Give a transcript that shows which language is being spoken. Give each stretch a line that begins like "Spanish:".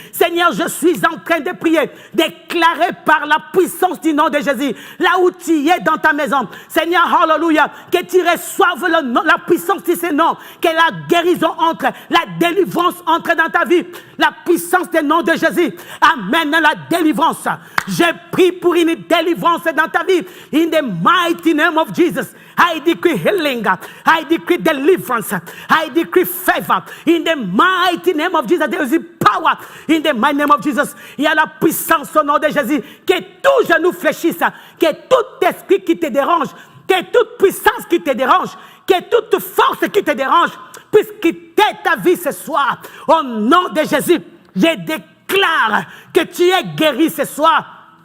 French: Seigneur, je suis en train de prier, déclarer par la puissance du nom de Jésus, là où tu es dans ta maison. Seigneur, alléluia, que tu reçoives la puissance de ce nom, que la guérison entre, la délivrance entre dans ta vie, la puissance du nom de Jésus amène la délivrance. Je prie pour une délivrance dans ta vie.
English: In the mighty name of Jesus, I decree healing, I decree deliverance, I decree favor. In the mighty name of Jesus, there is power. In the mighty name of Jesus,
French: il y a la puissance au nom de Jésus. Que tout genou fléchisse, que tout esprit qui te dérange, que toute puissance qui te dérange, que toute force qui te dérange puisse quitter ta vie ce soir. Au nom de Jésus, je déclare que tu es guéri ce soir.